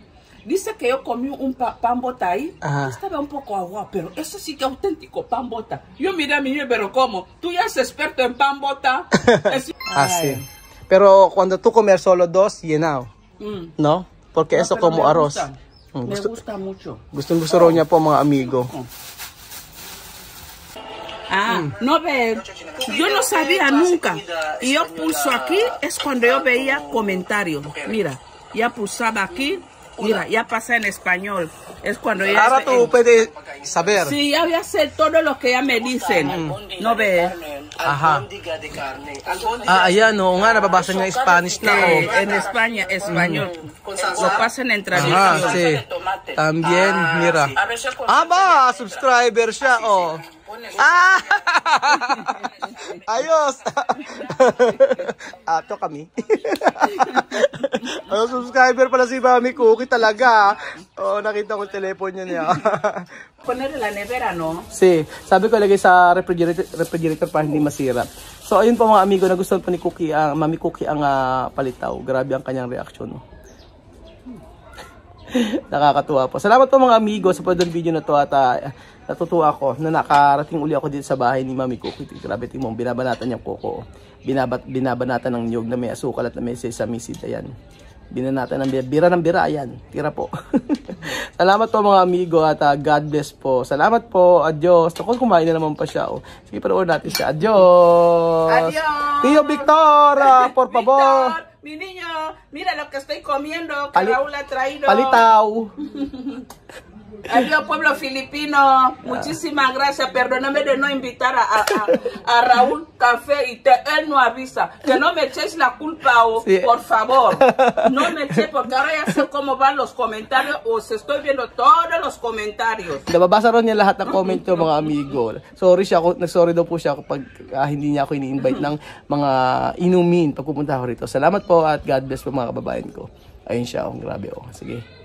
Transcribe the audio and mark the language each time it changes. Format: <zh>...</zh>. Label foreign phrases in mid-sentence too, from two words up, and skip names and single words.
<es>Dice que yo comí un pambota ahí, estaba un poco agua, pero eso sí que es auténtico pambota. Yo miré a mi hijo, pero ¿cómo? ¿Tú ya eres experto en pambota? Sí. Pero cuando tú comes solo dos, llenado, ¿no? Porque no, eso como arroz. Me gusta mucho.</es> <tl>Gusto raw niya po mga amigo.</tl> <es>No ve, yo no sabía nunca. Y yo pulso aquí, es cuando yo veía comentarios. Mira, ya pulsaba aquí, mira, ya pasa en español. Es cuando ya... Ahora tú puedes saber. Sí, ya voy a hacer todo lo que ya me dicen. No ve. Ajá.</es> <tl>Ayan, no, nga, nababasa nga Spanish na,</tl> <es>En España, español. Lo pasan en tradición. Sí. También, mira.</es> <tl>Aba, subscriber siya, oh. Ayos. Ato kami. Subscriber pala si Mami Cookie talaga. Oh, nakita ko yung telepono niya.</tl> <es>Poner en la nevera, ¿no? Sí,</es> <tl>sabi ko lagay sa refrigerator para hindi masira. So ayun po mga amigo, nagustuhan po ni Cookie, Mami Cookie ang palitaw. Grabe ang kanyang reaksyon, no? Nakakatuwa po. Salamat po mga amigo sa panood ng video na to at natutuwa ako na nakarating uli ako dito sa bahay ni Mami Cookie. Grabe, tingnan mo, binabanatan niyang koko. Binabanatan ng niyog na may asukal at na may sesame seed. Ayan. Binanatan ng bira ng bira. Ayan. Tira po. Salamat po mga amigo at</tl> <en>God bless</en> <tl>po. Salamat po. Adios. Ako, kumain na naman pa siya. Oh. Sige, panoorin natin siya. Adios. Adios.</tl> <es>Tío Victor, por favor. Victor, mi niño, mira lo que estoy comiendo, que Raúl ha traído. Palitaw. Adiós, pueblo filipino. Muchísimas gracias. Perdóname de no invitar a Raúl Café y él no avisa. Que no me echéis la culpa, sí. Por favor. No me eché porque ahora ya sé cómo van los comentarios. Os estoy viendo todos los comentarios.</es> <tl>Nababasa ron niya lahat ng comment ko mga amigo. Sorry siya, nagsorry daw po siya kapag hindi niya ako ini-invite ng mga inumin pag pupunta ako rito. Salamat po at</tl> <en>God bless</en> <tl>po mga kababayan ko. Ayun siya, grabe oh. Sige.</tl>